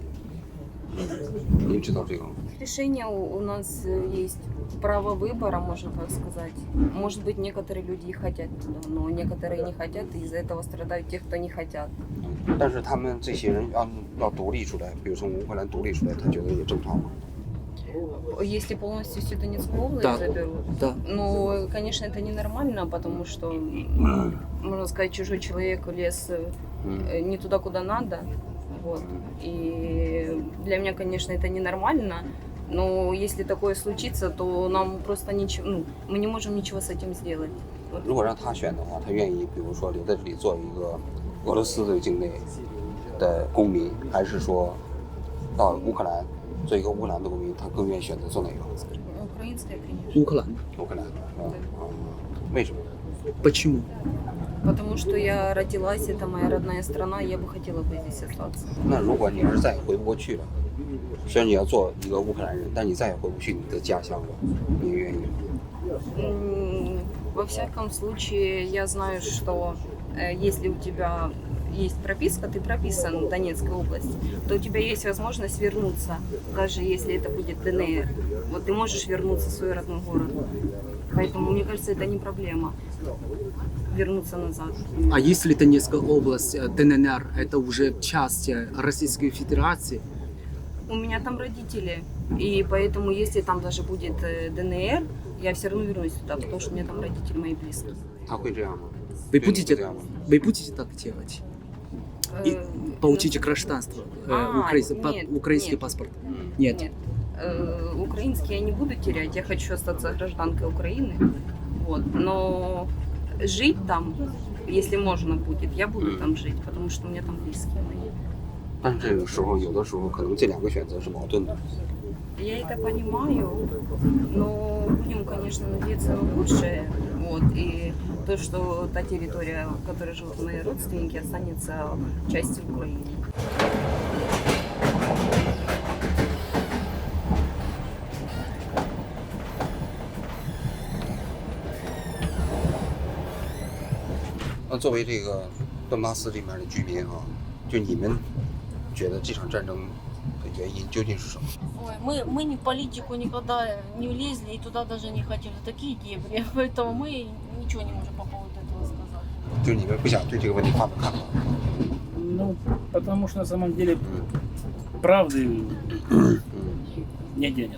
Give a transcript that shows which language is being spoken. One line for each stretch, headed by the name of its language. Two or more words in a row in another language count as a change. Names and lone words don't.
Chinese: 您知道这个吗？
Russian: Решение у нас есть право выбора, можно так сказать. Может быть, некоторые люди и хотят туда, но некоторые не хотят, и из-за этого страдают те, кто не хотят.
Chinese: 但是他们这些人要独立出来，比如从乌克兰独立出来，他觉得也正常吗？
Russian: Если полностью всю Донецкую область Да. заберут, Да. ну, конечно, это ненормально, потому что, можно сказать, чужой человек влез не туда, куда надо. Вот. И для меня, конечно, это ненормально. Но если такое случится, то нам просто ничего, ну, мы не можем ничего с этим сделать.
Chinese: 如果让他选的话，他愿意，比如说留在这里做一个俄罗斯的境内的公民，还是说到乌克兰做一个乌克兰的公民，他更愿意选择做哪个？
Russian: Украинская, конечно.
Chinese: 乌克兰？乌克兰为什么？
Russian: Почему? Потому что я родилась, это моя родная страна, и я бы хотела бы здесь остаться.
Chinese: 那如果你要是再也回不过去了，虽然你要做一个乌克兰人，但你再也回不去你的家乡了，你愿意吗？
Russian: Во всяком случае, я знаю, что если у тебя есть прописка, ты прописан в Донецкой области, то у тебя есть возможность вернуться, даже если это будет ДНР. Вот ты можешь вернуться в свой родной город. Поэтому, мне кажется, это не проблема вернуться назад. А если Донецкая область, ДНР, это уже часть Российской Федерации? У меня там родители, и поэтому, если там даже будет ДНР, я все равно вернусь туда, потому что у меня там родители мои близкие.
Chinese: 他会这样吗？
Russian: Вы
Chinese: 对你会
Russian: будете,
Chinese: 这样吗？
Russian: вы будете так делать? И получите гражданство, нет, украинский нет. паспорт? М. Нет. Нет. Украинский я не буду терять, я хочу остаться гражданкой Украины. Вот. Но жить там, если можно будет, я буду там жить, потому что у меня там близкие мои.
Chinese: 但是这个时候，有的时候可能这两个选择是矛盾的。
Russian: Я это понимаю, но будем, конечно, надеяться на лучшее. Вот. И то, что та территория, в которой живут мои родственники, останется частью Украины.
Chinese: 那作为这个顿巴斯这边的居民啊，就你们觉得这场战争的原因究竟是什么？
Russian: Ой, мы не в политику никогда не влезли и туда даже не хотели. Такие дебри. Поэтому мы ничего не можем по поводу этого сказать.
Chinese: 就是你们不想对这个问题发表看法？
Russian: Ну, потому что на самом деле правды нигде нет.